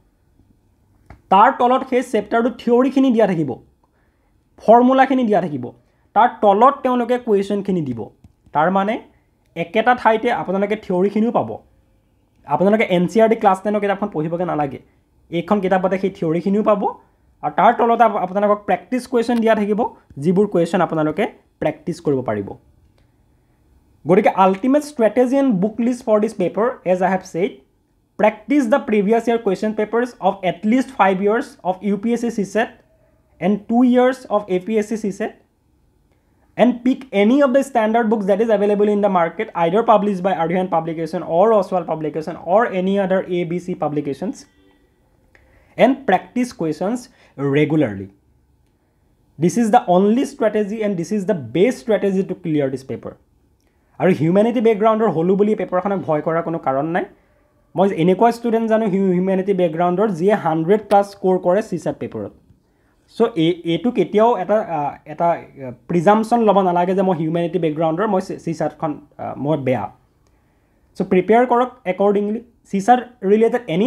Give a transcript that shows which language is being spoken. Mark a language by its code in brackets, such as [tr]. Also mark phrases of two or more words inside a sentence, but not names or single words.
[as] তাৰ তলত সেই চেপ্টাৰটো থিয়ৰিখিনি দিয়া থাকিব ফৰ্মুলাখিনি দিয়া থাকিব তাৰ তলত তেওঁলোকে কুৱেশ্যনখিনি দিব তাৰ মানে একেটা ঠাইতে আপোনালোকে থিয়ৰিখিনিও পাব আপোনালোকে NCERT ক্লাছ 10 কিতাপখন পঢ়িবগে নালাগে এইখন কিতাপতে সেই থিয়ৰিখিনিও পাব আৰু তাৰ তলত আপোনালোকক [en] practice question [as] দিয়া থাকিব যিবোৰ কুৱেশ্যন আপোনালোকে প্ৰেক্টিছ কৰিব পাৰিব [en] গতিকে ultimate strategy and book list for this paper as I have said practice the previous year question papers of at least 5 years of UPSC CSET and 2 years of APSC CSET and pick any of the standard books that is available in the market either published by Arihan Publication or Oswald Publication or any other ABC publications and practice questions regularly. This is the only strategy and this is the best strategy to clear this paper. [as] Our [en] humanity background [as] or হ'লো বুলি পেপাৰ খনক ভয় কৰা কোনো কাৰণ নাই মই এনেকুৱা ষ্টুডেণ্ট জানো [en] humanity backgroundৰ [as] যিয়ে 100+ স্ক'ৰ কৰে CSAT পেপাৰত চ' এইটো কেতিয়াও এটা প্ৰিজাম্পশ্যন ল'ব নালাগে যে মই [en] humanity backgroundৰ [as] মই CSATখন মই বেয়া চ' প্ৰিপেয়াৰ কৰক [en] accordingly CSAT related any